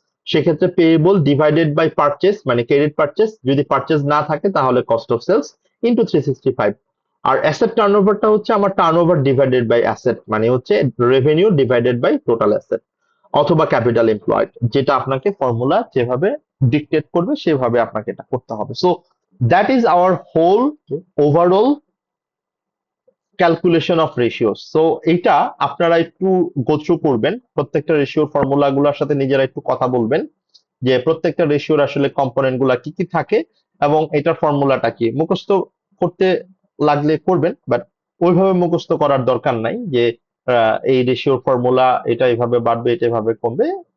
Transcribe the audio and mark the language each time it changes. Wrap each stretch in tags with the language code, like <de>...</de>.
<bn>সেক্ষেত্রে payable divided by purchase মানে credit purchase, যদি পারচেস না থাকে তাহলে cost of sales into 365। আর asset টার্নওভারটা হচ্ছে আমার টার্নওভার ডিভাইডেড বাই অ্যাসেট, মানে হচ্ছে revenue divided by total asset অথবা ক্যাপিটাল এমপ্লয়েড, যেটা আপনাকে ফর্মুলা যেভাবে ডিকটেট করবে সেভাবে আপনাকে এটা করতে হবে। So</bn> <en>That is our whole overall calculation of ratios.</en> <bn>So এইটা আপনারা একটু গো থ্রু করবেন, প্রত্যেকটা রেশিওর ফর্মুলা গুলার সাথে নিজেরা একটু কথা বলবেন যে প্রত্যেকটা রেশিওর আসলে কম্পোনেন্ট গুলা কি কি থাকে এবং এটার ফর্মুলাটা কি। মুখস্থ করতে লাগলে করবেন, বাট ওইভাবে মুখস্থ করার দরকার নাই যে এই রেশিওর ফর্মুলা এটা এভাবে বাড়বে এটা এভাবে কমবে।</bn>